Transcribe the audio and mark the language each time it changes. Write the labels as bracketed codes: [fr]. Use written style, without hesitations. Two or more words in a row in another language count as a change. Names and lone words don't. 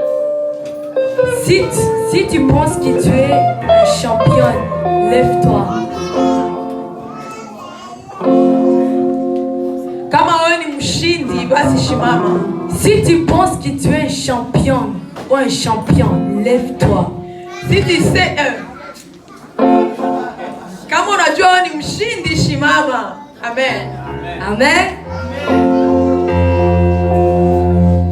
[fr] Si tu penses que tu es un champion, lève-toi. [sw] Kama wewe ni mshindi, basi shimama. [fr] Si tu penses que tu es un champion ou un champion, lève-toi. Si tu sais [sw] kama unajua wewe ni mshindi, shimama. Amen.